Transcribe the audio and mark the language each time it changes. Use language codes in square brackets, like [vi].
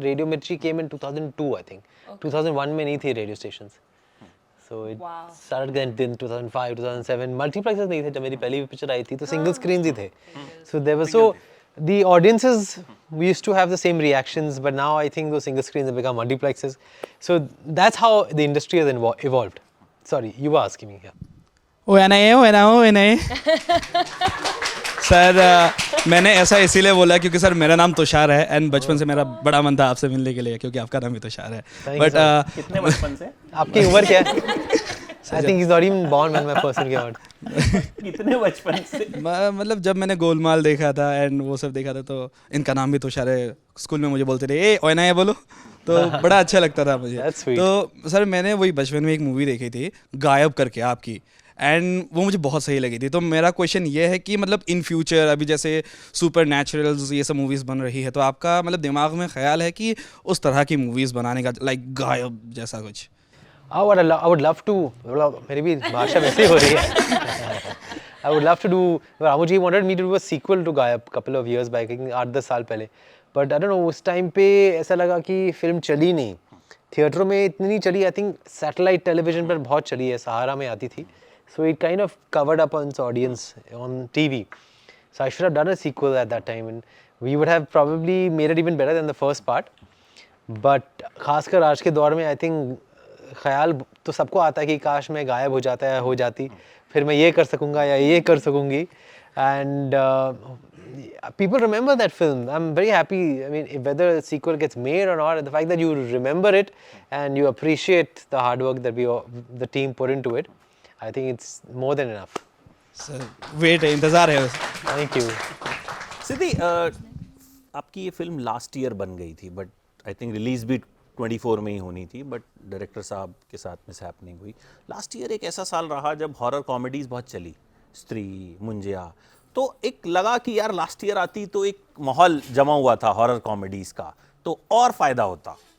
[en] Radio Mirchi came in 2002, I think. [hi] 2001 में नहीं थी radio stations. [en] So it started then 2005, 2007. [hi] Multiplexes नहीं थे जब मेरी पहली पिक्चर आई थी, तो single screens ही थे. [en] So there was the audiences, we used to have the same reactions, but now I think those single screens have become multiplexes. So that's how the industry has evolved. Sorry, you were asking me. Yeah. [hi] O sir, मैंने ऐसा इसीलिए बोला क्योंकि sir मेरा नाम तुषार है, and बचपन से मेरा बड़ा मन था आपसे मिलने के लिए, क्योंकि आपका नाम भी तुषार है. [en] Thank you, but [hi] कितने बचपन से? आपकी उम्र क्या है? [en] I think he's not even born when my person came out. [hi] कितने बचपन से मतलब जब मैंने गोलमाल देखा था एंड वो सब देखा था तो इनका नाम भी तुषार है, स्कूल में मुझे बोलते थे ए ओना ये बोलो, तो बड़ा अच्छा लगता था मुझे। [en] That's sweet. [hi] तो सर मैंने वही बचपन में एक मूवी देखी थी गायब करके आपकी, एंड वो मुझे बहुत सही लगी थी। तो मेरा क्वेश्चन ये है कि मतलब इन फ्यूचर अभी जैसे सुपर नेचुरल्स ये सब मूवीज़ बन रही है, तो आपका मतलब दिमाग में ख्याल है कि उस तरह की मूवीज़ बनाने का, लाइक गायब जैसा कुछ? [en] I would love to. [hi] मेरी भी भाषा वैसे ही हो रही है. [en] I would love to do. Ramuji wanted me to do a sequel to Gayab couple of years back, [hi] 8-10 साल पहले. [en] But I don't know, [hi] उस टाइम पे ऐसा लगा कि फिल्म चली नहीं, थिएटरों में इतनी नहीं चली. [en] I think [hi] सैटेलाइट टेलीविजन पर बहुत चली है, सहारा में आती थी. [en] So it kind of covered up on its audience on TV. So I should have done a sequel at that time, and we would have probably made it even better than the first part. [hi] But खासकर आज के दौर में [en] I think [hi] ख्याल तो सबको आता है कि काश मैं गायब हो जाता है, हो जाती, फिर मैं ये कर सकूँगा या ये कर सकूँगी. [en] And people remember that film. I'm very happy. I mean, whether a sequel gets made or not, the fact that you remember it and you appreciate the hard work that the team put into it, I think it's more than enough. [hi] Sir wait है, इंतज़ार है. [en] Thank you. [hi] सिद्धि, आपकी ये film last year बन गई थी, but I think release भी 24 में ही होनी थी, बट डायरेक्टर साहब के साथ मिसहैपनिंग हुई. लास्ट ईयर एक ऐसा साल रहा जब हॉरर कॉमेडीज़ बहुत चली, स्त्री, मुंजिया, तो एक लगा कि यार लास्ट ईयर आती तो एक माहौल जमा हुआ था हॉरर कॉमेडीज़ का, तो और फ़ायदा होता.